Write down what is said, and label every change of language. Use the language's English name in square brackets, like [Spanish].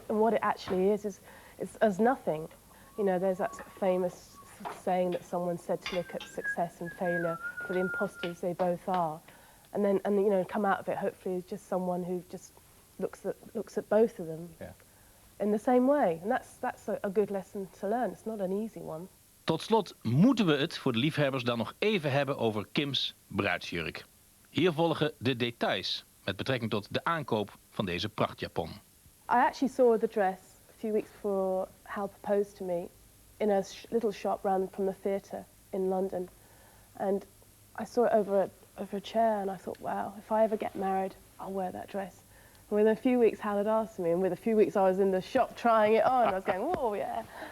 [English] And what it actually is nothing. There's that famous saying that someone said to look at success and failure for the imposters they both are, and come out of it hopefully as just someone who just looks at both of them. Yeah. in the same way. And that's a good lesson to learn. It's not an easy one. [Dutch] Tot slot moeten we het voor de liefhebbers dan nog even hebben over Kim's bruidsjurk. Hier volgen de details met betrekking tot de aankoop van deze prachtjapon. [English] I actually saw the dress a few weeks before Hal proposed to me in a little shop round from the theatre in London. And I saw it over a chair and I thought, wow, if I ever get married, I'll wear that dress. And within a few weeks, Hal had asked me, and within a few weeks I was in the shop trying it on. I was going, whoa, yeah.